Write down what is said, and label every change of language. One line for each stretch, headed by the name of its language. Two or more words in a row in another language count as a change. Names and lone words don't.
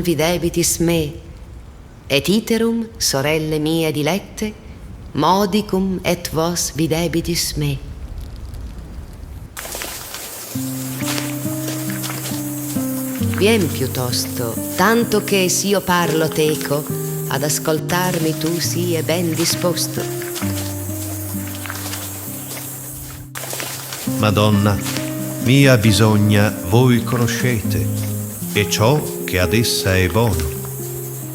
Latin: videbitis me, et iterum,
Italian: sorelle mie dilette,
Latin: modicum et vos videbitis me.
Italian: Vien piuttosto, tanto che s'io parlo teco, ad ascoltarmi tu sie ben disposto. Madonna, mia bisogna voi conoscete, e ciò che ad essa è buono.